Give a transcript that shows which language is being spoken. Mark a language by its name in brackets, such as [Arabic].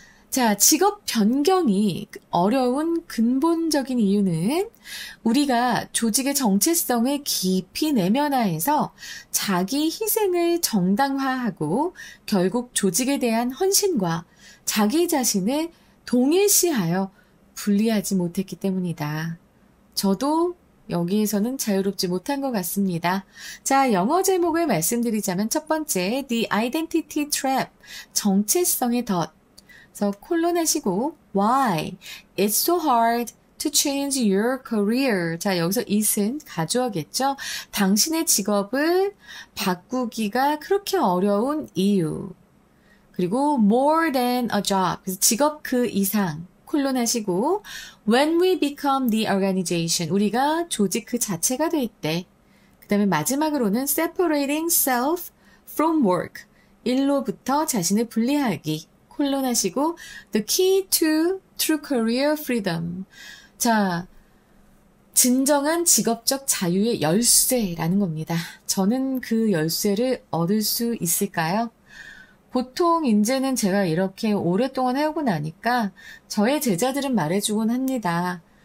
[Korean] 자, 직업 변경이 어려운 근본적인 이유는 우리가 조직의 정체성을 깊이 내면화해서 자기 희생을 정당화하고 결국 조직에 대한 헌신과 자기 자신을 동일시하여 분리하지 못했기 때문이다. 저도 여기에서는 자유롭지 못한 것 같습니다. 자, 영어 제목을 말씀드리자면 첫 번째, The Identity Trap, 정체성의 덫. 그래서 콜론하시고 Why? [English] It's so hard to change your career. [Korean] 자, 여기서 it은 가주어겠죠. 당신의 직업을 바꾸기가 그렇게 어려운 이유. [English] 그리고 more than a job. [Korean] 그래서 직업 그 이상. [English] 콜론하시고 when we become the organization. [Korean] 우리가 조직 그 자체가 될 때. [English] 그 다음에 마지막으로는 separating self from work. [Korean] 일로부터 자신을 분리하기. [English] 콜론하시고 the key to true career freedom. [Korean] 자, 진정한 직업적 자유의 열쇠라는 겁니다. 저는 그 열쇠를 얻을 수 있을까요? 보통 이제는 제가 이렇게 오랫동안 해오고 나니까 저의 제자들은 말해주곤 합니다.